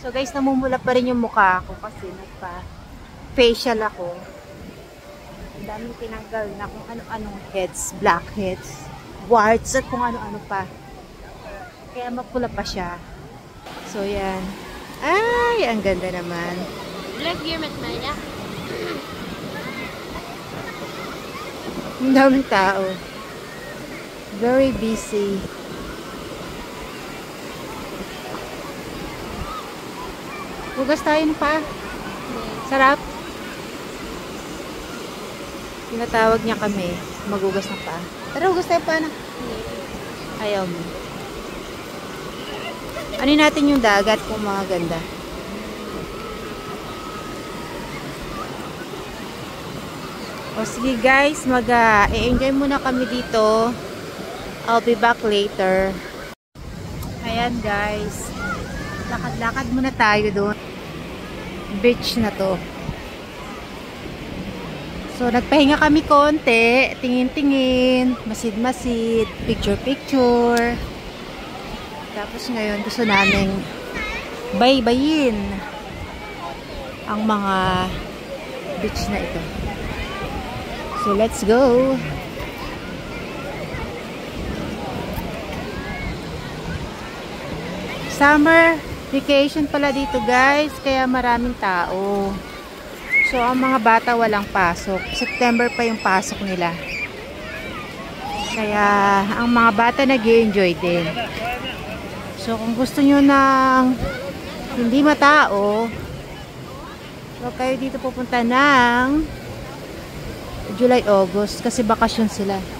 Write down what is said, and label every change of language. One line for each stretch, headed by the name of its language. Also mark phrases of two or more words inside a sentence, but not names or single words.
Filipino: So guys, namumula pa rin yung mukha ko kasi nagpa-facial ako. Ang daming tinanggal na kung ano-anong heads, blackheads, warts, at kung ano-ano pa. Kaya mapula pa siya. So yan. Ay, ang ganda naman.
Dutch: Leuk hier met mij, ja?
Filipino: Ang daming tao.
English: Very busy.
Filipino: Hugas tayo ng paa. Sarap. Tinatawag niya kami. Magugas ng paa. Tara, hugas tayo pa na. Ayaw mo. Ano natin yung dagat kung mga ganda. O sige guys, mag-enjoy muna kami dito.
English: I'll be back later.
Filipino: Ayan guys. Lakad-lakad muna tayo doon. Beach na to. So, nagpahinga kami konti. Tingin-tingin. Masid-masid. Picture-picture. Tapos ngayon, gusto namin baybayin ang mga beach na ito.
English: So, let's go!
Filipino: Summer vacation pala dito guys, kaya maraming tao. So, ang mga bata walang pasok. September pa yung pasok nila. Kaya, ang mga bata nag-i-enjoy din. So, kung gusto nyo ng hindi matao, so kayo dito pupunta ng July, August, kasi bakasyon sila.